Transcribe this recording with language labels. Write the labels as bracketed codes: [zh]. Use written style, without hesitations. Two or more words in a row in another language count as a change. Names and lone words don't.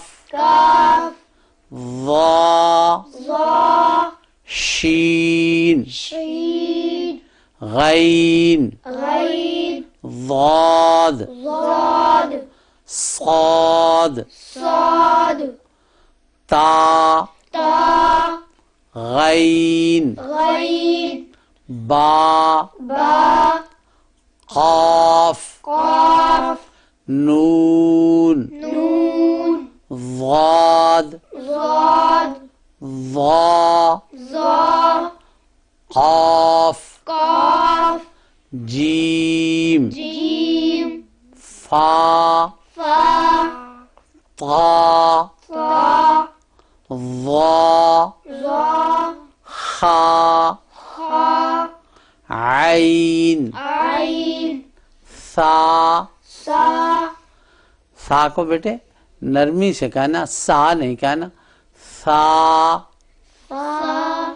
[ur] کاف، ضا، ضا، شین، شین، غین، غین، ضاد، ضاد، صاد، صاد، تا، تا، غین، غین، با، با، قاف، قاف، نون، نون، ضاد، ضاد، ضا، ضا، قاف، قاف، جیم، جیم، فا، فا، طا، طا، ضا، ضا، خا، خا، عین، عین، سا۔ سا، سا کو بیٹے نرمی سے کہنا، سا نہیں کہنا، سا، سا،